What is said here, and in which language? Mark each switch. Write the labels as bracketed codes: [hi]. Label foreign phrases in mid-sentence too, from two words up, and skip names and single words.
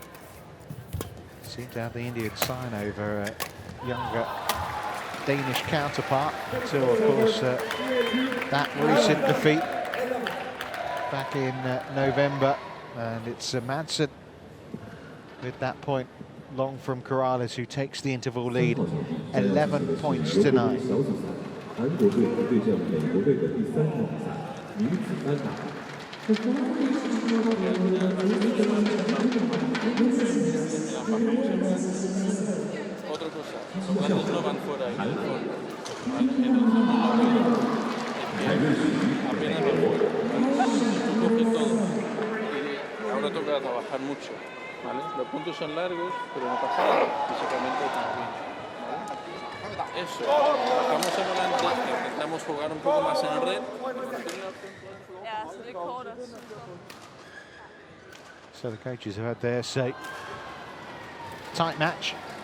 [en] Seem to have the Indian sign over younger Danish counterpart until, of course, that recent defeat back in November. And it's Madsen with that point long from Corrales, who takes the interval lead, 11 points to 9. [zh] 韩国队对阵美国队的第3场比赛，女子单打。 [es] Otra cosa, cuando uno van fuera y el fondo, ¿vale? Entonces uno apenas va fuera, coge todo y ahora toca trabajar mucho, ¿vale? Los puntos son largos, pero no pasa nada, físicamente estamos bien, ¿vale? Eso, bajamos adelante, intentamos jugar un poco más en red. [en] So the coaches have had their say. Tight match.